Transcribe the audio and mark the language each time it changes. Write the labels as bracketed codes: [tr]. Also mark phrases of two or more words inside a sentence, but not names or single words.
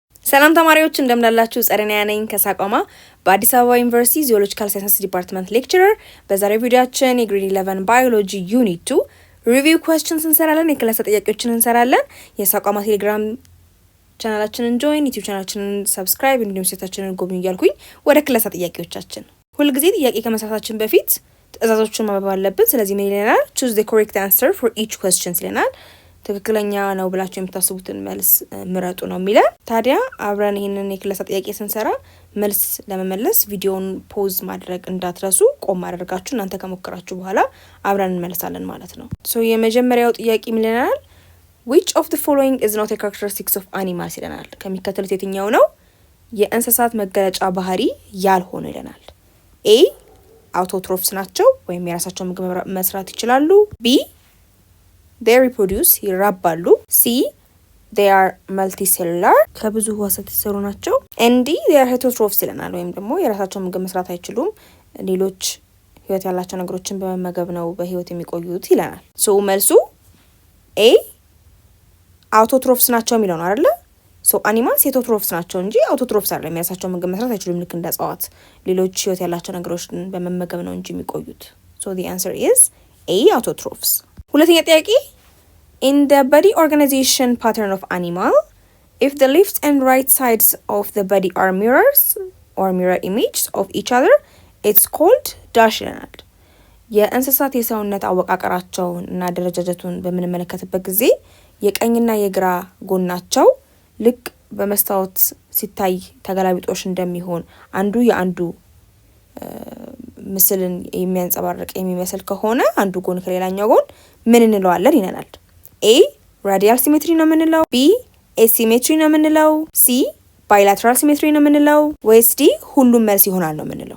[am] ሰላም ተማሪዎች እንደምናላችሁ ጸደኒያ ነኝ ከሳቋማ በአዲስ አበባ ዩኒቨርሲቲ [en] geological science department [am] ሌክቸረር። በዛሬው ቪዲዮአችን የግሬድ 11 ባዮሎጂ ዩኒት 2 [en] review questions [am] እንሰራለን። የክላስ ጥያቄዎችን እንሰራለን። የሳቋማ ቴሌግራም ቻናላችንን ጆይን፣ ዩቲዩብ ቻናላችንን ሰብስክራይብ እንዲሁም ሴታችንን ጎብኙ እያልኩኝ ወደ ክላስ ጥያቄዎቻችን። ሁልጊዜ ጥያቄ ከመስራታችን በፊት ትዕዛዞችን ማንበብ አለብን። ስለዚህ ምን ይለናል? [en] choose the correct answer for each question [am] ይለናል። ትክክለኛ ነው ብላችሁ የምታስቡትን መልስ ምረጡ ነው የሚለን። ታዲያ አብረን ይሄንን የክላስ ጥያቄ ስንሰራ መልስ ለመመለስ ቪዲዮውን ፖዝ ማድረግ እንዳትረሱ። ቆም አድርጋችሁ እናንተ ከሞከራችሁ በኋላ አብረን እንመለሳለን ማለት ነው። ሶ የመጀመሪያው ጥያቄ ምን ይለናል? [en] which of the following is not a characteristics of animals [am] ይለናል። ከሚከተሉት የትኛው ነው የእንስሳት መገለጫ ባህሪ ያልሆነ ይለናል። ኤ አውቶትሮፍስ ናቸው ወይም የራሳቸው ምግብ መስራት ይችላሉ። ቢ [en] they reproduce [am] ይራባሉ። ሲ [en] they are multicellular [am] ከብዙ ህዋሳት የተሰሩ ናቸው። ኤንዲ [en] they are heterotrophs [am] ይለናል ወይም ደግሞ የራሳቸው ምግብ መስራት አይችሉም፣ ሌሎች ህይወት ያላቸው ነገሮችን በመመገብ ነው በህይወት የሚቆዩት ይለናል። ሶ መልሱ ኤ አውቶትሮፍስ ናቸው የሚለው ነው አይደለ? [en] so animals heterotrophs [am] ናቸው እንጂ አውቶትሮፍስ አይደለም። የራሳቸው ምግብ መስራት አይችሉም ልክ እንደ እጽዋት፣ ሌሎች ህይወት ያላቸው ነገሮችን በመመገብ ነው እንጂ የሚቆዩት። [en] ሶ the answer is A autotrophs። ሁለተኛ ጥያቄ in the body organization pattern of animal if the left and right sides of the body are mirrors or mirror images of each other it's called dash [am] ይለናል። የእንስሳት የሰውነት አወቃቀራቸውን እና ደረጃጀቱን በምንመለከትበት ጊዜ የቀኝና የግራ ጎናቸው ልክ በመስታወት ሲታይ ተገላቢጦሽ እንደሚሆን አንዱ የአንዱ ምስልን የሚያንጸባርቅ የሚመስል ከሆነ አንዱ ጎን ከሌላኛው ጎን ምን እንለዋለን ይለናል። ኤ [en] radial symmetry [am] ነው የምንለው፣ ቢ ኤሲሜትሪ ነው የምንለው፣ ሲ [en] bilateral symmetry [am] ነው የምንለው ወይስ ዲ ሁሉም መልስ ይሆናል ነው የምንለው?